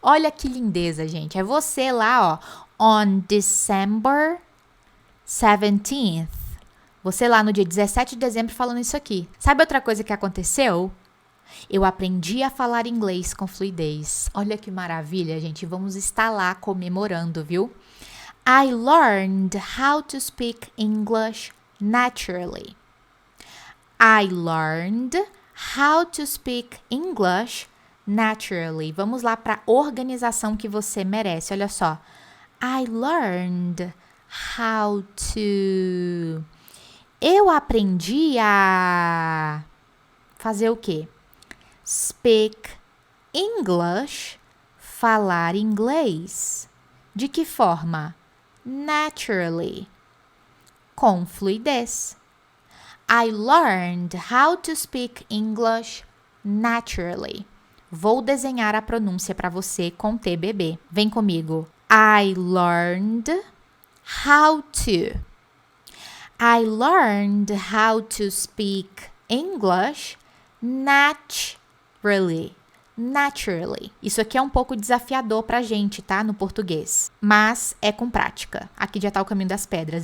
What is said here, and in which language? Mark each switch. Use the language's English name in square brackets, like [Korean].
[Portuguese] Olha que lindeza, gente. É você lá, ó. [English] On December 17th. [Portuguese] Você lá no dia 17 de dezembro falando isso aqui. Sabe outra coisa que aconteceu? Eu aprendi a falar inglês com fluidez. Olha que maravilha, gente. Vamos estar lá comemorando, viu? [English] I learned how to speak English naturally. I learned how to speak English naturally. [Portuguese] Vamos lá para a organização que você merece. Olha só. [English] I learned how to... [Portuguese] Eu aprendi a fazer o quê? [English] Speak English, [Portuguese] falar inglês. De que forma? Naturally, com fluidez. [English] I learned how to speak English naturally. [Portuguese] Vou desenhar a pronúncia para você com TBB. Vem comigo. [English] I learned how to. I learned how to speak English naturally. Naturally. [Portuguese] Isso aqui é um pouco desafiador pra gente, tá? No português. Mas é com prática. Aqui já tá o caminho das pedras.